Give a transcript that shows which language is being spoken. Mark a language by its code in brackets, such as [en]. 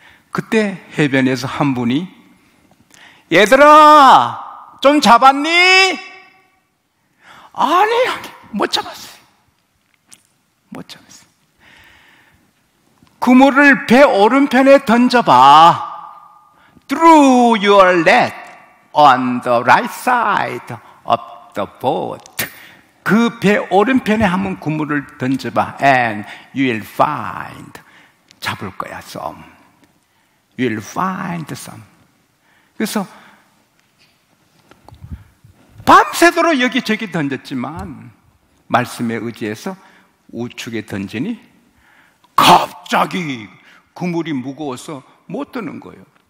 [ko] 그때 해변에서 한 분이 얘들아 좀 잡았니? 아니 못 잡았어요. 못 잡았어요. 그물을 배 오른편에 던져봐. [en] Throw your net on the right side of the boat. [ko] 그 배 오른편에 한번 그물을 던져봐. [en] And you will find, [ko] 잡을 거야 [en] some. You will find some. [ko] 그래서 밤새도록 여기저기 던졌지만 말씀에 의지해서 우측에 던지니 갑자기 그물이 무거워서 못 드는 거예요.